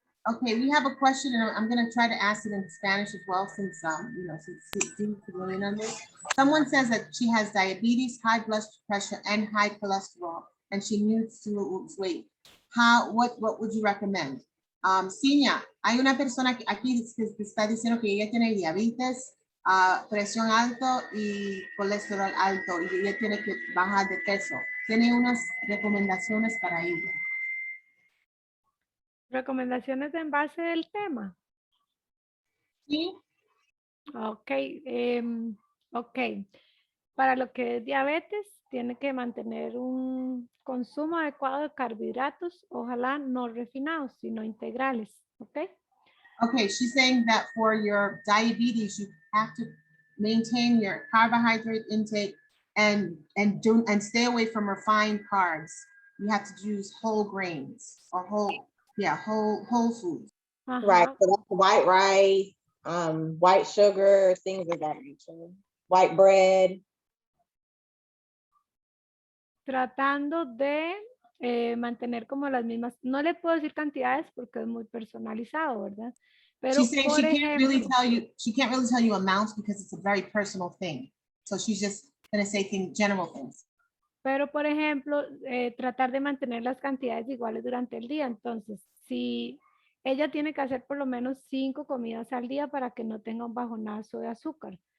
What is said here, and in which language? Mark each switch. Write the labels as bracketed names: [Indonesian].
[English] Okay, we have a question, and I'm going to try to ask it in Spanish as well, since since Steve could weigh in on this. Someone says that she has diabetes, high blood pressure, and high cholesterol, and she needs to lose weight. What would you recommend? [Spanish] Ciña, hay una persona aquí que está diciendo que ella tiene diabetes, presión alto y colesterol alto, y ella tiene que bajar de peso. Tiene unas recomendaciones para ella. ¿Recomendaciones en base del tema? Sí. Ok. Ok. Para lo que es diabetes, tiene que mantener un consumo adecuado de carbohidratos, ojalá no refinados, sino integrales. Ok. [English] Okay, she's saying that for your diabetes, you have to maintain your carbohydrate intake and stay away from refined carbs. You have to use whole grains or whole foods. Ajá. Right, so that's white rice, white sugar, things of that nature, white bread. [Spanish] Tratando de mantener como las mismas, no le puedo decir cantidades porque es muy personalizado, ¿verdad? Pero [English] She's saying [Spanish] por [English] she can't really [Spanish] ejemplo, [English] tell you amounts because it's a very personal thing. So she's just gonna say general things. [Spanish] pero por ejemplo, tratar de mantener las cantidades iguales durante el día. Entonces, si ella tiene que hacer por lo menos 5 comidas al día para que no tenga un bajonazo de azúcar.